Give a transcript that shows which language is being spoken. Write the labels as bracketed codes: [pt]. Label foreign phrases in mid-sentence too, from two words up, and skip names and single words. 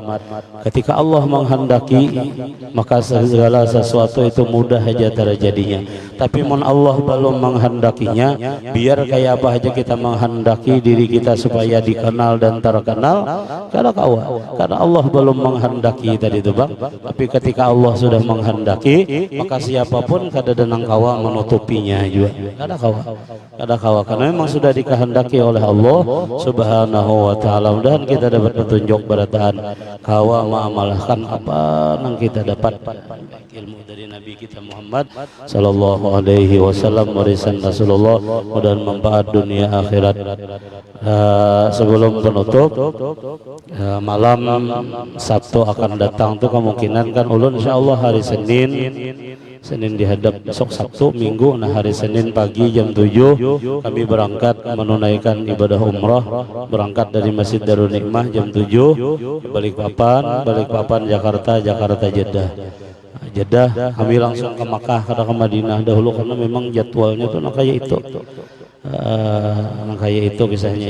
[id] Ketika Allah menghendaki, maka segala sesuatu itu mudah saja terjadinya. Tapi mun Allah belum menghendakinya, biar kayak apa aja kita menghendaki diri kita supaya dikenal dan terkenal, kada kawa, karena Allah belum menghendaki tadi itu bang. Tapi ketika Allah sudah menghendaki, maka siapapun kada denang kawa menutupinya juga, kada kawa, karena memang sudah dikehendaki oleh Allah [ar] سبحانه وتعالى. [id] Mudahan kita dapat petunjuk berataan kawa mengamalkan apa yang kita dapat ilmu dari Nabi kita Muhammad [ar] صلى الله عليه وسلم, [id] warisan Rasulullah, mudahan manfaat dunia akhirat. Sebelum penutup, malam Sabtu akan datang tuh kemungkinan kan ulun insyaallah hari Senin dihadap besok Sabtu Minggu. Nah hari Senin pagi jam 7 kami berangkat menunaikan ibadah umrah, berangkat dari Masjid Darul Nikmah jam 7 Balikpapan Jakarta Jeddah kami langsung ke Makkah ke Madinah dahulu, karena memang jadwalnya tuh kayak itu kisahnya.